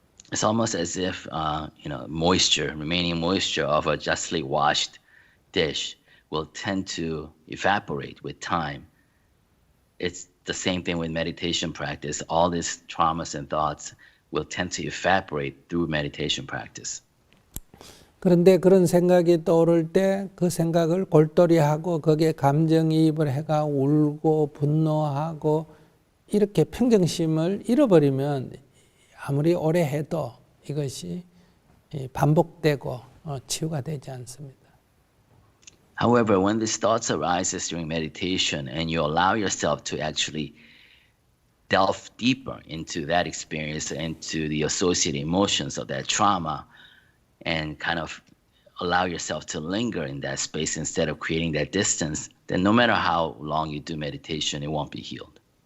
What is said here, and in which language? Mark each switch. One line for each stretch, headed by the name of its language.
English: It's almost as if, remaining moisture of a justly washed dish will tend to evaporate with time. It's the same thing with meditation practice. All these traumas and thoughts will tend to evaporate through meditation practice.
Korean: 그런데 그런 생각이 떠오를 때 그 생각을 골똘히하고 거기에 감정이입을 해가 울고 분노하고 이렇게 평정심을 잃어버리면 아무리 오래 해도 이것이 반복되고 치유가 되지 않습니다.
English: However, when these thoughts arises during meditation and you allow yourself to actually delve deeper into that experience, into the associated emotions of that trauma, and kind of allow yourself to linger in that space instead of creating that distance, then no matter how long you do meditation, it won't be healed.